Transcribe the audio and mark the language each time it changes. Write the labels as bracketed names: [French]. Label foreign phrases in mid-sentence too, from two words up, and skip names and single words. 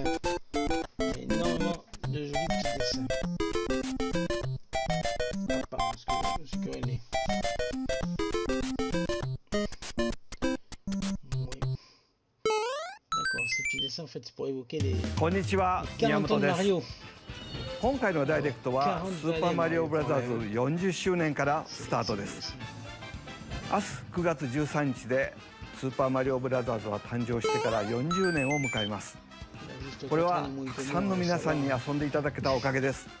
[French] Énormément de jolis petits dessins. Ah, pardon, ce que elle est. Oui. D'accord, ces petits dessins, en fait, c'est pour évoquer les 40 ans de Mario. [Japanese] 今回のダイレクトはスーパーマリオブラザーズ40周年からスタートです。明日9月13日でスーパーマリオブラザーズは誕生してから40年を迎えます。これはたくさんの皆さんに遊んでいただけたおかげです。